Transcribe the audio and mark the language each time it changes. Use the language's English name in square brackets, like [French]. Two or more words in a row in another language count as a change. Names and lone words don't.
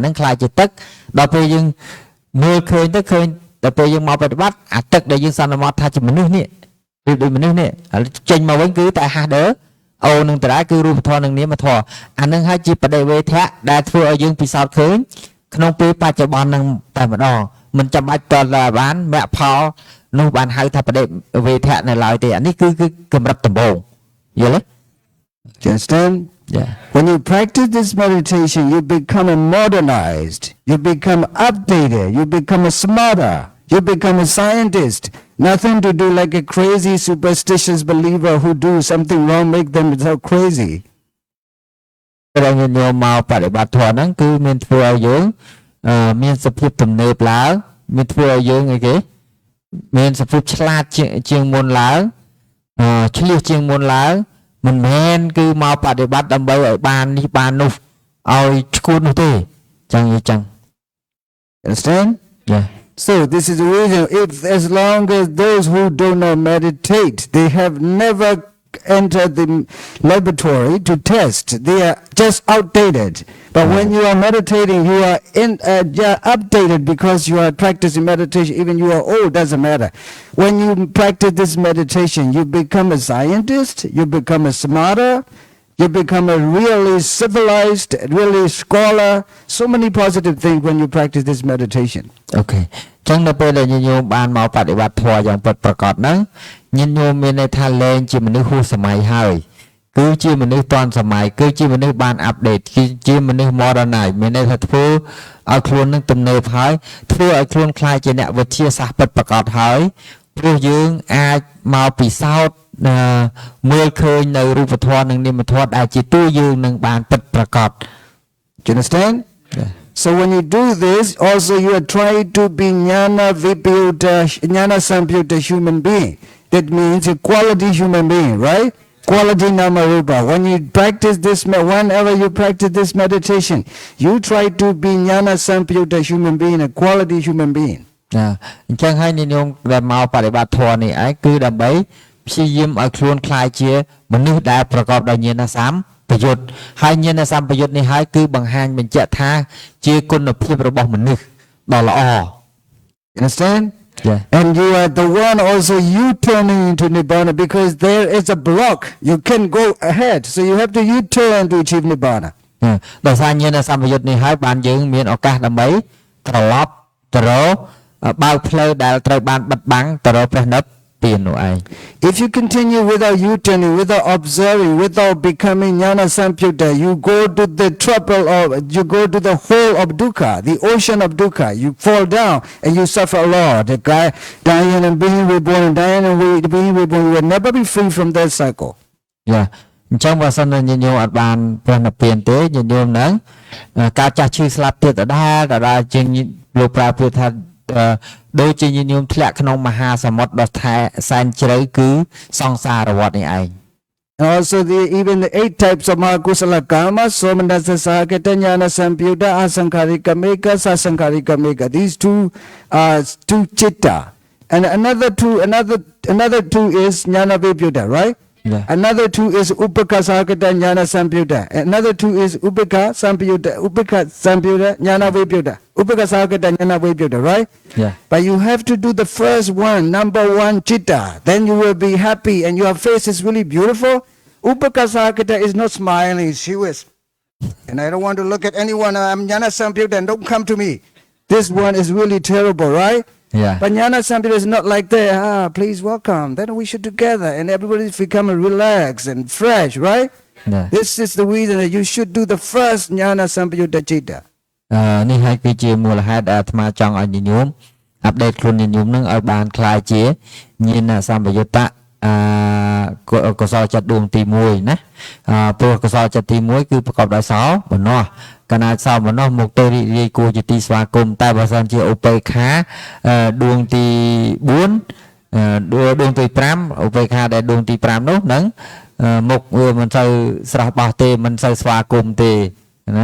[Khmer] ហ្នឹងខ្លាចជាទឹកដល់ពេលយើងមើលឃើញទៅឃើញដល់ពេលយើងមកបប្រតិបត្តិអាទឹកដែលយើងសន្មតថាជាមនុស្សនេះឬដូចមនុស្សនេះចេញមកវិញគឺតែ H2O នឹងតារាគឺរូបធម៌និងនាមធម៌អានឹងហើយជាបដិវេធៈដែលធ្វើឲ្យយើងពិសោធន៍ឃើញក្នុងពេលបច្ចុប្បន្ននឹងតែម្ដងមិនចាំបាច់តលបានមគ្គផលនោះបានហៅថាបដិវេធៈនៅឡើយទេអានេះគឺកម្រិតដំបូងយល់ទេ [English] You understand? Yeah. When you practice this meditation, you become modernized, you become updated, you become smarter, you become a scientist. Nothing to do like a crazy superstitious believer who do something wrong make them so crazy. [Khmer] តែញញមកបដិបត្តិធម៌ហ្នឹងគឺមានធ្វើឲ្យយើងមានសភាពទំនើបឡើងមានធ្វើឲ្យយើងអីគេមានសភាពឆ្លាតជាងមុនឡើងឆ្លៀសជាងមុនឡើងមិនមែនគឺមកបដិបត្តិដើម្បីឲ្យបាននេះបាននោះឲ្យឈួតនោះទេចឹងចឹង [English] Understand? Yeah. So this is the reason if as long as those who do not meditate, they have never entered the laboratory to test. They are just outdated. But when you are meditating, you are updated because you are practicing meditation. Even you are old, doesn't matter. When you practice this meditation, you become a scientist, you become a smarter, you become a really civilized, really scholar. So many positive things when you practice this meditation. Okay. [Khmer] ចឹងនៅពេលដែលញញោមបានមកបដិបត្តិធម៌យ៉ាងពិតប្រាកដហ្នឹងញញោមមានន័យថាលែងជាមនុស្សហួសសម័យហើយគឺជាមនុស្សទាន់សម័យគឺជាមនុស្សបានអាប់ដេតគឺជាមនុស្ស modernize មានន័យថាធ្វើឲ្យខ្លួននឹងទំនើបហើយធ្វើឲ្យខ្លួនខ្លាចជាអ្នកវិទ្យាសាស្ត្រពិតប្រាកដហើយព្រោះយើងអាចមកពិសោធន៍មើលឃើញនៅរូបធម៌និងនាមធម៌ដែលជាតួយើងនឹងបានពិតប្រាកដ [English] Do you understand? So when you do this, also you are trying to be [Pali] jnana vipyuta, jnana sampyuta [English] human being. That means a quality human being, right? Quality [Pali] nama rupa. [English] When you practice this, whenever you practice this meditation, you try to be [Pali] jnana sampyuta [English] human being, a quality human being. [Khmer] អញ្ចឹងហើយនាងដែលមកបប្រតិបត្តិធម៌នេះឯងគឺដើម្បីព្យាយាមឲ្យខ្លួនខ្លាយជាមនុស្សដែលប្រកបដោយញាណសម្បយុទ្ធហើយញាណសម្បយុទ្ធនេះហើយគឺបង្ហាញបញ្ជាក់ថាជាគុណភាពរបស់មនុស្សដ៏ល្អ [English] Understand? Yeah. And you are the one also you turning into nibbana because there is a block. You can go ahead, so you have to U-turn to achieve nibbana. [Khmer] ដោយសារញាណសម្បយុទ្ធនេះហើយបានយើងមានឱកាសដើម្បីត្រឡប់ទៅរកបើកផ្លូវដែលត្រូវបានបិទបាំងទៅរកព្រះនិព្វាននោះឯង [English] If you continue without U-turning, without observing, without becoming [Pali] jnana sampyuta, [English] you go to the trouble of, you go to the hole of dukkha, the ocean of dukkha. You fall down and you suffer a lot. The guy dying and being reborn, dying and being reborn, you will never be free from that cycle. Yeah. [Khmer] អញ្ចឹងបើសិនជាញាតិញោមអត់បានព្រះនិព្វានទេញាតិញោមនឹងការចាស់ឈឺស្លាប់ទៀតដដែលជាងលោកប្រើពាក្យថាដូចជាញាតិញោមធ្លាក់ក្នុងមហាសមុទ្រដ៏សែនជ្រៅគឺសង្សារវដ្តនេះឯង [English] Also even the 8 types of mahakusala karma, [Pali] somanasa sahakata jnana sampyuta, asankharika meka, sasankharika meka. [English] These two are two chitta. And another two is [Pali] jnana vipyuta, [English] right? Yeah. Another two is [Pali] upaka sahakata jnana sampyuta. [English] Another two is [Pali] upaka sampyuta jnana vipyuta. Upaka sahakata jnana vipyuta, [English] right? Yeah. But you have to do the first one, number one chitta. Then you will be happy and your face is really beautiful. [Pali] Upaka sahakata [English] is not smiling, she was. And I don't want to look at anyone, I'm [Pali] jnana sampyuta [English] and don't come to me. This one is really terrible, right? Yeah. But [Pali] jnana sampyuta [English] is not like that. Please welcome. Then we should together and everybody become relaxed and fresh, right? Yeah. This is the reason that you should do the first [Pali] jnana sampyuta chitta. [Khmer] នេះហើយគឺជាមូលហេតុដែលអាត្មាចង់ឲ្យញាតិញោមអាប់ដេតខ្លួនញាតិញោមនឹងឲ្យបានខ្លាយជាញាណសម្បយុត្តកុសលចិត្តដួងទី1ណាព្រោះកុសលចិត្តទី1គឺប្រកបដោយសោមនស្សកាលណាសោមនស្សមកទៅរីករាយគួរជាទីស្វាគមន៍តែបើសិនជាឧបេក្ខាដួងទី4ដួងទី5ឧបេក្ខាដែលដួងទី5នោះនឹងមុខវាមិនសូវស្រស់បោះទេមិនសូវស្វាគមន៍ទេណា